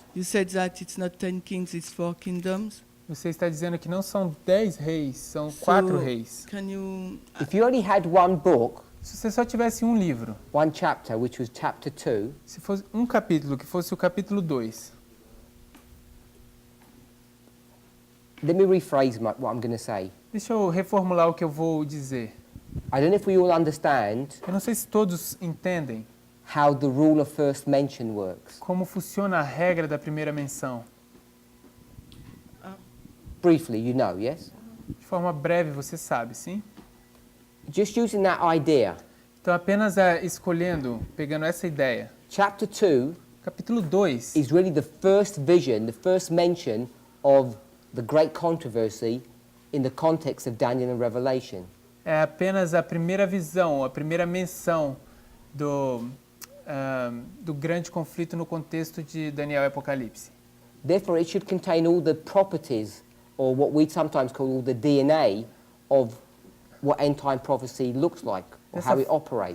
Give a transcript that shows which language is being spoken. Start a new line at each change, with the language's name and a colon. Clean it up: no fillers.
English: you said that it's not 10 kings, it's 4 kingdoms.
Portuguese: Você está dizendo que não são 10 reis, são 4 reis.
English: Can you If you only had one book,
Portuguese: Se você só tivesse um livro,
English: one chapter, which was chapter 2,
Portuguese: se fosse um capítulo, que fosse o capítulo 2,
English: let me rephrase what I'm going to say.
Portuguese: deixa eu reformular o que eu vou dizer.
English: I don't know if we all understand
Portuguese: Eu não sei se todos entendem
English: how the rule of first mention works.
Portuguese: como funciona a regra da primeira menção.
English: Briefly, you know, yes?
Portuguese: De forma breve, você sabe, sim?
English: Just using that idea.
Portuguese: Então, apenas escolhendo, pegando essa ideia.
English: Chapter 2
Portuguese: Capítulo 2
English: is really the first vision, the first mention of the great controversy in the context of Daniel and Revelation.
Portuguese: é apenas a primeira visão, a primeira menção do grande conflito no contexto de Daniel e Apocalipse.
English: Therefore, it should contain all the properties, or what we sometimes call all the DNA, of what end-time prophecy looks like, or how it operates.